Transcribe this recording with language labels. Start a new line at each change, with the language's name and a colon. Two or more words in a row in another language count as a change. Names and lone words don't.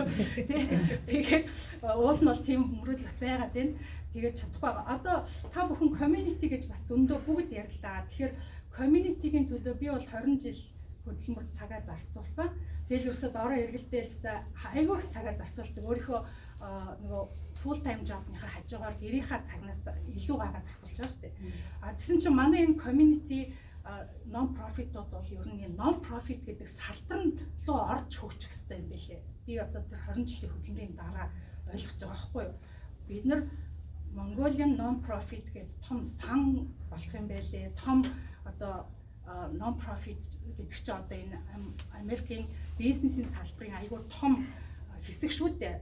Mongolian: Тэгээд уул нь бол тийм мөрөдл бас байгаад байна. Тэгээд чадахгүй байгаа. Одоо та бүхэн community гэж бас зөндөө бүгд ярьлаа. Тэгэхээр community-гийн төлөө би бол 20 жил хөдөлмөр цагаа зарцуулсан. Тэгэл ерөөсөө доороо эргэлдээлсээ айгүй их цагаа зарцуулдаг. Өөрийнхөө нөгөө
English: full time job-
Mongolian: ныхаа хажуугаар гэрийнхаа цагнаас илүү гараа зарцуулж байгаа шүү дээ. Тэгсэн чинь манай энэ
English: community non profit-
Mongolian: ууд бол ер нь
English: non profit
Mongolian: гэдэг салбар руу орж хөгжих хэрэгтэй юм билээ. Би одоо тэр 20 жилийн хөдөлмөрийн дараа ойлгож байгаа байхгүй юу? Бид нар
English: Mongolian non profit
Mongolian: гэдэг том сан болох юм байлээ. Том одоо
English: non profit
Mongolian: гэдэг чинь одоо энэ Америкийн бизнесийн салбарын айгүй том хэсэг шүү дээ.